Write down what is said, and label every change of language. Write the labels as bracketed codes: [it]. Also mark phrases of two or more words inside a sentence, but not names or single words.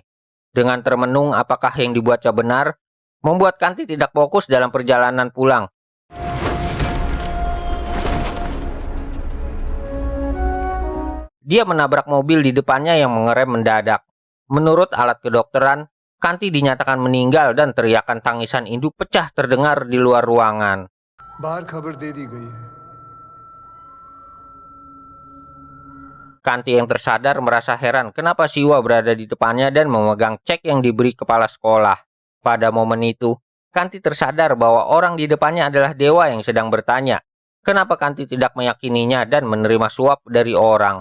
[id] Dengan termenung apakah yang dibuatnya benar, membuat Kanti tidak fokus dalam perjalanan pulang. Dia menabrak mobil di depannya yang mengerem mendadak. Menurut alat kedokteran, Kanti dinyatakan meninggal dan teriakan tangisan induk pecah terdengar di luar ruangan. [hi] बाहर खबर दे दी गई है [id] Kanti yang tersadar merasa heran kenapa Siwa berada di depannya dan memegang cek yang diberi kepala sekolah. Pada momen itu, Kanti tersadar bahwa orang di depannya adalah dewa yang sedang bertanya, kenapa Kanti tidak meyakininya dan menerima suap dari orang.